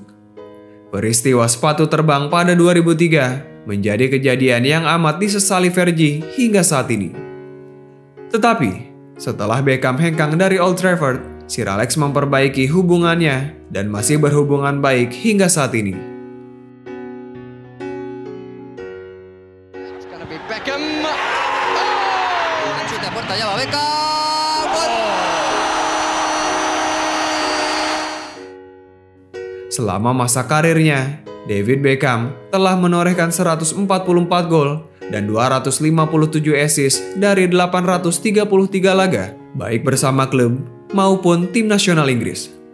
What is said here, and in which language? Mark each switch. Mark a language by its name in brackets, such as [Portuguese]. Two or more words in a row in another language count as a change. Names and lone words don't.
[Indonesian] Peristiwa sepatu terbang pada 2003 menjadi kejadian yang amat disesali Fergie hingga saat ini. Tetapi, setelah Beckham hengkang dari Old Trafford, Sir Alex memperbaiki hubungannya dan masih berhubungan baik hingga saat ini. Beckham. [Spanish] Chuta puerta, ya va Beckham. [Indonesian] Selama masa karirnya, David Beckham telah menorehkan 144 gol dan 257 assist dari 833 laga, baik bersama klub maupun tim nasional Inggris.